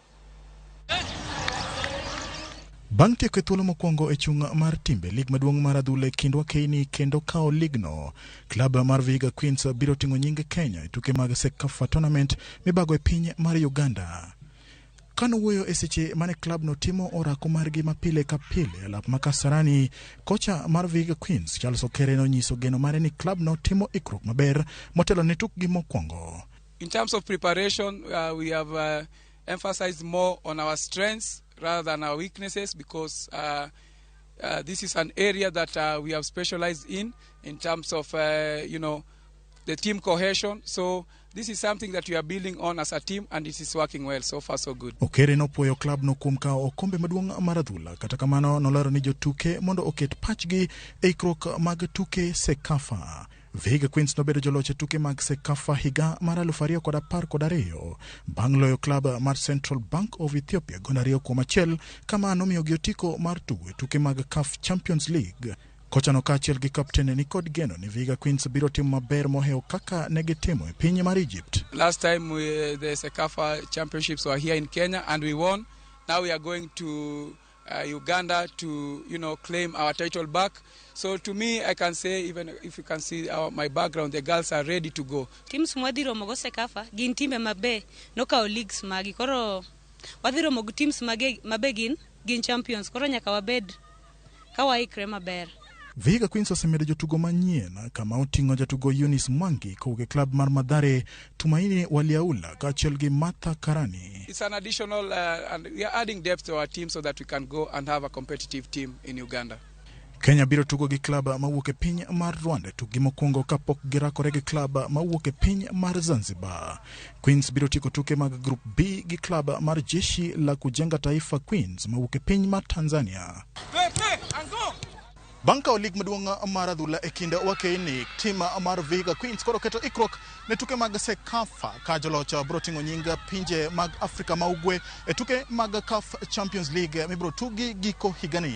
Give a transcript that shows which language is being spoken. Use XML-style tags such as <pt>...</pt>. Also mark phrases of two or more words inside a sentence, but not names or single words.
<luo>Bang' tieko thuolo mokwongo e chung' mar timbe lig maduong' mar adhula e kindwa Keini kendo kao ligno, klab mar Vihiga Queens biro ting'o nying Kenya e tuke mag Sekafa tournament mibago e piny mar Uganda. Kano wuoyo e seche mane klab no timo orako margi mapile ka pile alap makasarani, kocha mar Vihiga Queens Charles Okere no nyiso geno mare ni klab no timo ikruok maber motelo ne tukgi mokwongo.</luo> <en>In terms of preparation, we have emphasized more on our strengths rather than our weaknesses, because this is an area that we have specialized in terms of, the team cohesion. So this is something that we are building on as a team, and it is working well. So far, so good.</en> <luo>Okere no puoyo club no kuom kao okombe maduong' mar adhula, kata kamano nolero ni jotuke mondo oket pachgi e ikruok mag tuke Sekafa. Vihiga Queens nobedo joloch tuke mag Sekafa higa mar 2012 bang' loyo klab mar Central Bank of Ethiopia 2-1 kama nomiyo gi otiko mar tugo tuke mag CAF Champions League. Kocha no kaachiel gi kapten ni kod geno ni Vihiga Queens biro timo maber moheo kaka negitimo e piny mar Egypt.</luo> <en>Last time the Sekafa Championships were here in Kenya and we won. Now we are going to Uganda to claim our title back. So to me, I can say, even if you can see my background, the girls are ready to go.</en> <luo>Teams mwadhiro mogo Sekafa gin timbe mabe no kao leagues magi koro wadhiro mogo teams mabe gin champions koro nyaka wabed ka waikre maber. Vihiga Queens osemedo jotugo manyien kama oting'o jatugo Eunice Mwangi kowuok klab mar Mathare, Tumaini Waliaula kaachiel gi Martha Karani.</luo> <en>It's an additional and we are adding depth to our team so that we can go and have a competitive team in Uganda.</en> <luo>Kenya biro tugo gi klab mawuok e piny mar Rwanda tukgi mokwongo kapok girakore gi klab mawuok e piny mar Zanzibar. Queens biro tiko tuke mag Group B gi klab mar Jeshi la Kujenga Taifa Queens mawuok e piny mar Tanzania. Banka o lig maduong' mar adhula e kind wakeini, tim mar Vihiga Queens koro keto ikruok ne tuke mag Sekafa ka joloch biro ting'o nying pinje mag Afrika ma Ugwe e tuke mag CAF Champions League mibiro tugi giko higani.</luo>